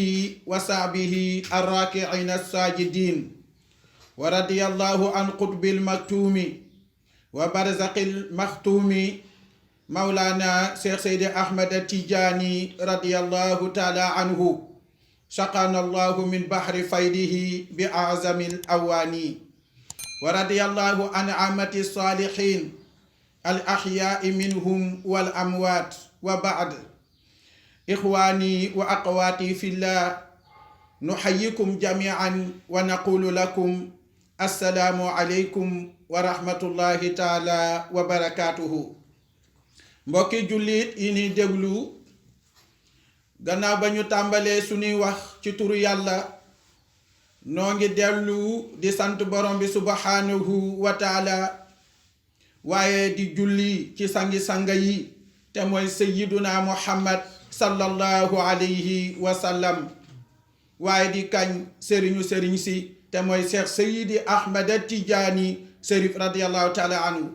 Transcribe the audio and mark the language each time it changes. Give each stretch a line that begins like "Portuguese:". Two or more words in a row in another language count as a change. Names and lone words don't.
Arabic: وصحبه الراكعين الساجدين، ورضي الله عن قطب المكتوم وبرزق المختوم مولانا شيخ سيد أحمد التجاني رضي الله تعالى عنه، سقانا الله من بحر فيده بأعظم الأواني، ورضي الله عن عامة الصالحين الأحياء منهم والأموات. وبعد، إخواني وأخواتي في الله، نحييكم جميعا ونقول لكم السلام عليكم ورحمة الله تعالى وبركاته.
Wolof: mbokki jullit yi ni déglu, gannaaw ba ñu tàmbalee suñuy wax ci turu yàlla, noo ngi dellu di sant borom bi
Arabic: سبحانه وتعالى,
Wolof: waaye di julli ci sangi-sanga yi te mooy
Arabic: سيدنا محمد صلى الله عليه وسلم,
Wolof: waaye di kañ sëriñu sëriñ si te mooy Cheikh Seydi Ahmad Tijaani Sërif
Arabic: رضي الله تعالى عنه.